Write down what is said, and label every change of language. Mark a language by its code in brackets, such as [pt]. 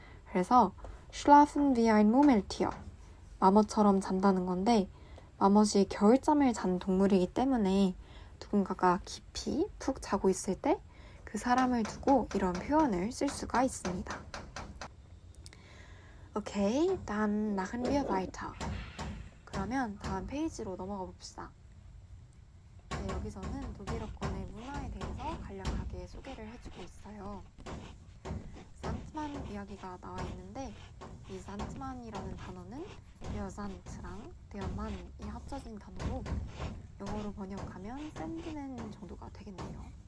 [ko] 그래서 [de] Schlafen wie ein Murmeltier, [ko] 마멋처럼 잔다는 건데 마멋이 겨울잠을 잔 동물이기 때문에 누군가가 깊이 푹 자고 있을 때 그 사람을 두고 이런 표현을 쓸 수가 있습니다. [de] Okay, dann machen wir weiter. [ko] 그러면 다음 페이지로 넘어가 봅시다. 네, 여기서는 독일어권의 문화에 대해서 간략하게 소개를 해주고 있어요. 산트만 이야기가 나와 있는데 이 산트만이라는 단어는 데어산트랑 데어만이 합쳐진 단어로 영어로 번역하면 샌드맨 정도가 되겠네요.